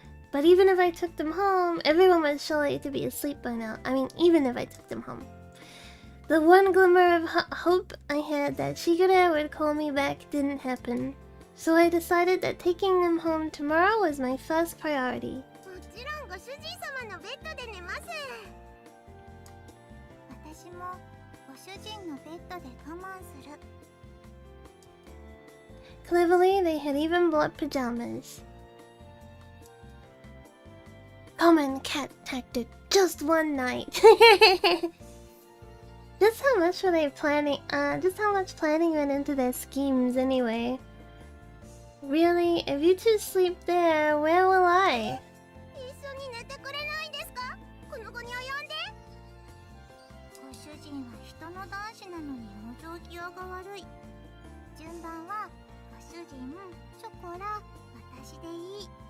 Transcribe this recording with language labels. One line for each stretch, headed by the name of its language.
English: But even if I took them home, everyone was surely to be asleep by now. I mean, even if I took them home. The one glimmer of hope I had that Shigure would call me back didn't happen. So I decided that taking them home tomorrow was my first priority.
Japanese: もちろんご主人様のベッドで寝ます。私もご主人のベッドで我慢する。
English: Cleverly, they had even bought pajamas. Common cat tactic, just one night. Just how much were they planning? Just how much planning went into their schemes anyway? Really, if you two sleep there, where will I?
Japanese: 一緒に寝てくれないですか？この子に及んで。ご主人は人の男子なのに往生際が悪い。順番はご主人、ショコラ、私でいい。